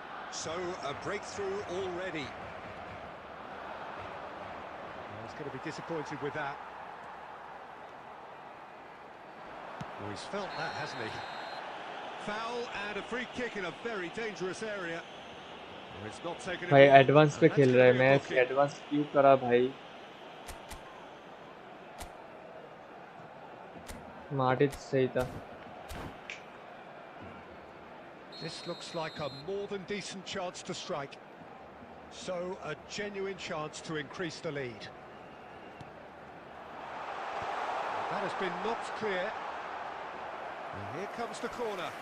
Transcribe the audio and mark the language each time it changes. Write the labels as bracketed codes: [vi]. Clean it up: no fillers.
[en] So, a breakthrough already. Well, he's going to be disappointed with that. Well, he's felt that, hasn't he? Foul and a free kick in a very dangerous area. Well, it's not taken. [hi] भाई advance पे खेल रहा है match advance क्यों करा भाई Martin सही था [en] This looks like a more than decent chance to strike. So, a genuine chance to increase the lead. That has been knocked clear. And here comes the corner.